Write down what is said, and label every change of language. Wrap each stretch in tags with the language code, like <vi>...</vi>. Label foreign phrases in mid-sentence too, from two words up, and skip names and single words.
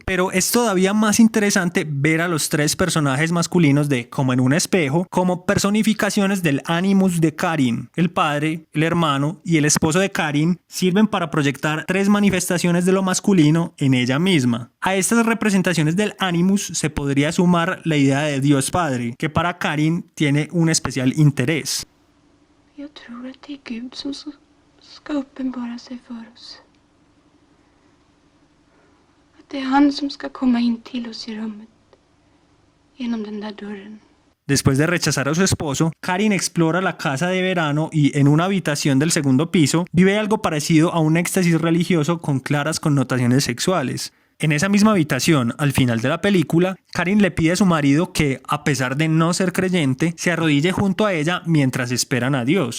<es>Pero es todavía más interesante ver a los tres personajes masculinos de Como en un espejo como personificaciones del animus de Karin. El padre, el hermano y el esposo de Karin sirven para proyectar tres manifestaciones de lo masculino en ella misma. A estas representaciones del animus se podría sumar la idea de Dios Padre, que para Karin tiene un especial interés.</es> <sv>Jag tror att det är Gud som ska uppenbara sig för oss. Att det är han som ska komma in till oss i rummet genom den där dörren.</sv> <es>Después de rechazar a su esposo, Karin explora la casa de verano y en una habitación del segundo piso vive algo parecido a un éxtasis religioso con claras connotaciones sexuales. En esa misma habitación, al final de la película, Karin le pide a su marido que, a pesar de no ser creyente, se arrodille junto a ella mientras esperan a Dios.</es>